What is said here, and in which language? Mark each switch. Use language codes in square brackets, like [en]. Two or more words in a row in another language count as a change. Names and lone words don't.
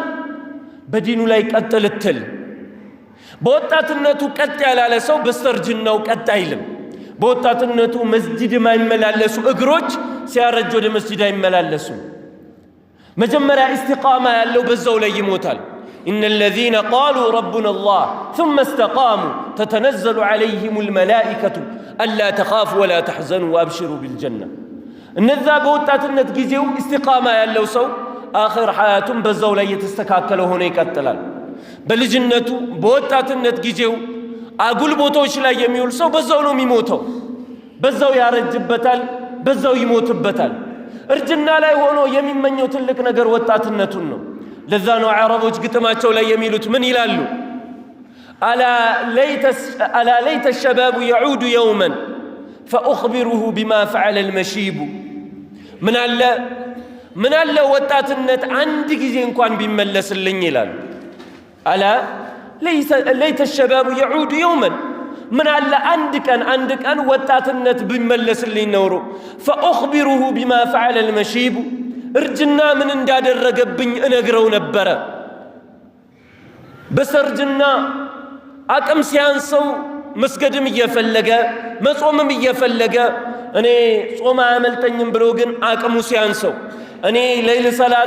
[am] በዲኑ ላይ ቀጥ ልትል። በወጣትነቱ ቀጥ ያላለ ሰው በስተርጅናው ቀጥ አይልም። በወጣትነቱ መስጂድ የማይመላለሱ እግሮች ሲያረጅ ወደ መስጂድ አይመላለሱም። መጀመሪያ ኢስቲቃማ ያለው በዛው ላይ ይሞታል። [ar] إن الذين قالوا ربنا الله ثم استقاموا تتنزل عليهم الملائكة ألا تخافوا ولا تحزنوا وأبشروا بالجنة. [am] እነዛ በወጣትነት ጊዜው ኢስቲቃማ ያለው ሰው አኺር ሐያቱን በዛው ላይ የተስተካከለ ሆኖ ይቀጥላል። በልጅነቱ በወጣትነት ጊዜው አጉል ቦታዎች ላይ የሚውል ሰው በዛው ነው የሚሞተው። በዛው ያረጅበታል፣ በዛው ይሞትበታል። እርጅና ላይ ሆኖ የሚመኘው ትልቅ ነገር ወጣትነቱን ነው። ለዛ ነው አረቦች ግጥማቸው ላይ የሚሉት ምን ይላሉ? [ar] ألا ليت الشباب يعود يوما فأخبره بما فعل المشيب. [am] ምን አለ ወጣትነት አንድ ጊዜ እንኳን ቢመለስልኝ ይላል። [ar] ألا ليت الشباب يعود يوما [am] ምን አለ አንድ ቀን ወጣትነት ቢመለስልኝ ኖሮ [ar] فأخبره بما فعل المشيب [am] እርጅና ምን እንዳደረገብኝ እነግረው ነበረ። በሰርጅና አቅም ሲያንሰው መስገድም እየፈለገ መጾምም እየፈለገ እኔ ጾም አያመልጠኝም ብሎ ግን አቅሙ ሲያንሰው እኔ ሌሊት ሰላት